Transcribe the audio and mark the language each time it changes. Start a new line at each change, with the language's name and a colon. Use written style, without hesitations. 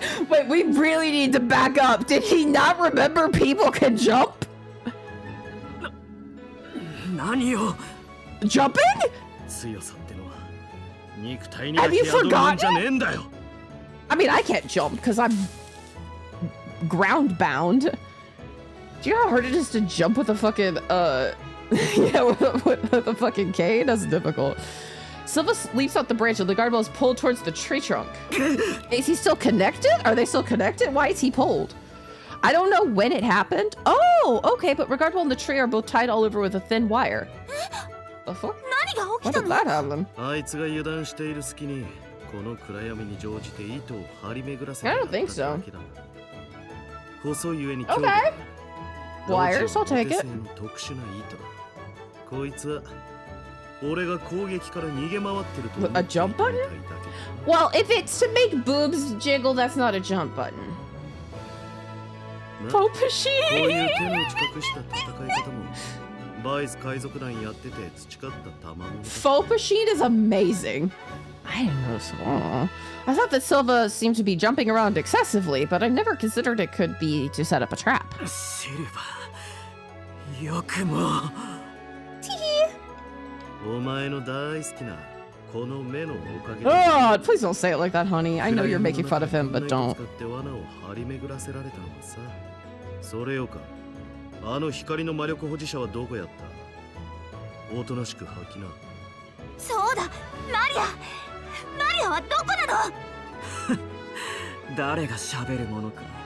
English: Wait, we really need to back up. Did he not remember people can jump?
Japanese: 何を?
English: Jumping?
Japanese: 強さってのは肉体にだけ宿るもんじゃねえんだよ。
English: I mean, I can't jump because I'm ground bound. Do you know how hard it is to jump with a fucking, yeah, with a fucking cane? That's difficult. Silva leaps off the branch and the Regardwell is pulled towards the tree trunk. Is he still connected? Are they still connected? Why is he pulled? I don't know when it happened. Oh, okay, but Regardwell and the tree are both tied all over with a thin wire. The fuck? When did that happen?
Japanese: あいつが油断している隙にこの暗闇に乗じて糸を張り巡らせて
English: I don't think so.
Japanese: 細い上に
English: Okay. Wires, I'll take it.
Japanese: 特殊な糸だ。こいつは俺が攻撃から逃げ回ってると思っていたみたいだけど。
English: A jump button? Well, if it's to make boobs jiggle, that's not a jump button. Faux
Japanese: こういう手の近くした戦い方もバイス海賊団やってて培った賜物だ。
English: Faux machine is amazing. I didn't know so. I thought that Silva seemed to be jumping around excessively, but I never considered it could be to set up a trap.
Japanese: シルバー、よくも。お前の大好きなこの目のおかげで
English: Oh, please don't say it like that, honey. I know you're making fun of him, but don't.
Japanese: 使って罠を張り巡らせられたのはさ。それよか。あの光の魔力保持者はどこやった？おとなしく吐きな。そうだ、マリアはどこなの？誰が喋るものか。